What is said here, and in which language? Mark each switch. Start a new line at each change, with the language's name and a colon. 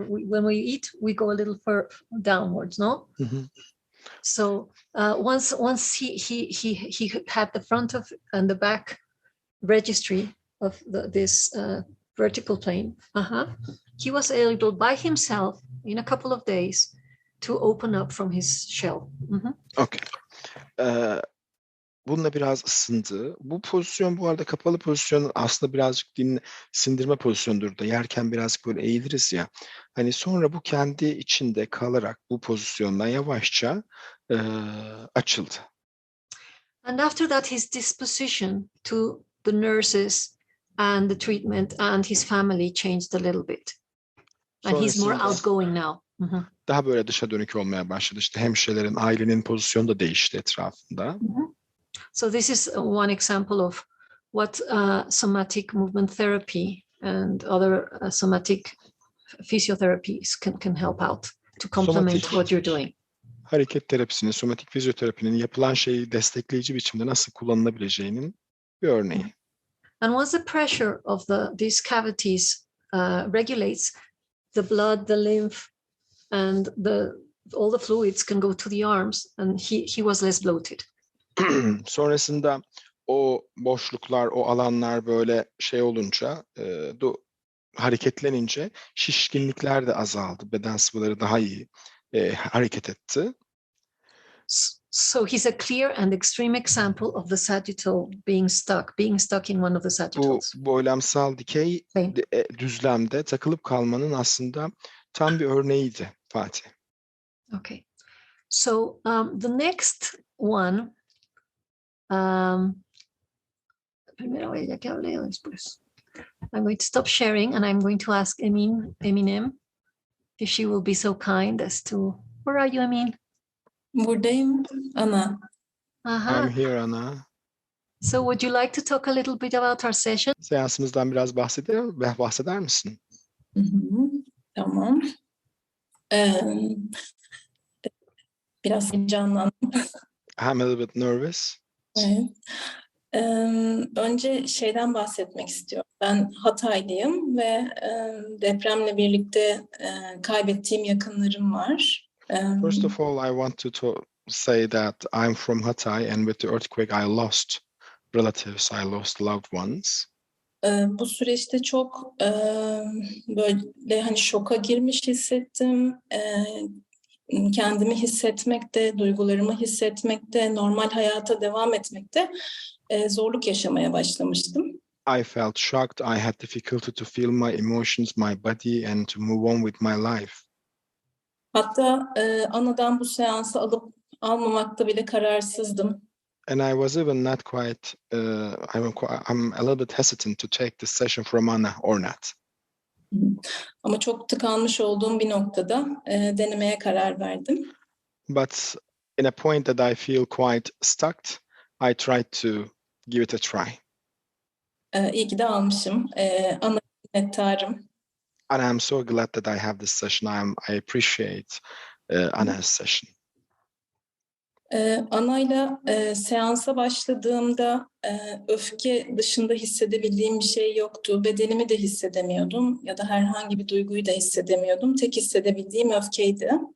English: When we eat, we go a little downwards, no? So once he had the front of and the back registry of this vertical plane, he was able by himself in a couple of days to open up from his shell. Okay.
Turkish: Bununla biraz ısındı. Bu pozisyon bu arada kapalı pozisyon aslında birazcık sindirme pozisyonudur da yerken birazcık böyle eğiliriz ya. Hani sonra bu kendi içinde kalarak bu pozisyondan yavaşça açıldı.
English: And after that his disposition to the nurses and the treatment and his family changed a little bit. And he's more outgoing now.
Turkish: Daha böyle dışa dönük olmaya başladı. İşte hemşirelerin, ailenin pozisyonu da değişti etrafında.
English: So this is one example of what somatic movement therapy and other somatic physiotherapies can help out to complement what you're doing.
Turkish: Hareket terapisinin, somatik fizyoterapinin yapılan şeyi destekleyici biçimde nasıl kullanılabileceğinin bir örneği.
English: And once the pressure of these cavities regulates, the blood, the lymph, and all the fluids can go to the arms, and he was less bloated.
Turkish: Sonrasında o boşluklar, o alanlar böyle şey olunca, hareketlenince şişkinlikler de azaldı. Beden sıvıları daha iyi hareket etti.
English: So he's a clear and extreme example of the sagittal being stuck in one of the sagittals.
Turkish: Bu boylamsal dikey düzlemde takılıp kalmanın aslında tam bir örneğiydi Fatih.
English: Okay. So the next one,
Spanish: primero ella que hable yo después.
English: I'm going to stop sharing and I'm going to ask Eminem if she will be so kind as to, where are you, Emin?
Turkish: Buradayım Ana.
English: I'm here, Ana. So would you like to talk a little bit about our session?
Turkish: Seansımızdan biraz bahseder misin? Tamam. Biraz heyecanlandım.
English: I'm a little bit nervous.
Turkish: Evet. Önce şeyden bahsetmek istiyorum. Ben Hataylıyım ve depremle birlikte kaybettiğim yakınlarım var.
English: First of all, I want to say that I'm from Hatay, and with the earthquake, I lost relatives, I lost loved ones.
Turkish: Bu süreçte çok böyle hani şoka girmiş hissettim. kendimi hissetmekte, duygularımı hissetmekte, normal hayata devam etmekte zorluk yaşamaya başlamıştım.
English: I felt shocked. I had difficulty to feel my emotions, my body, and to move on with my life.
Turkish: Hatta anadan bu seansı alıp almamakta bile kararsızdım.
English: And I was even not quite, I'm a little bit hesitant to take this session from Anna or not.
Turkish: Ama çok tıkanmış olduğum bir noktada denemeye karar verdim.
English: But in a point that I feel quite stuck, I tried to give it a try.
Turkish: İyi ki de almışım. Ana minnettarım.
English: And I'm so glad that I have this session. I appreciate Anna's session.
Turkish: Ana'yla seansa başladığımda öfke dışında hissedebildiğim bir şey yoktu. Bedenimi de hissedemiyordum ya da herhangi bir duyguyu da hissedemiyordum. Tek hissedebildiğim öfkeydi.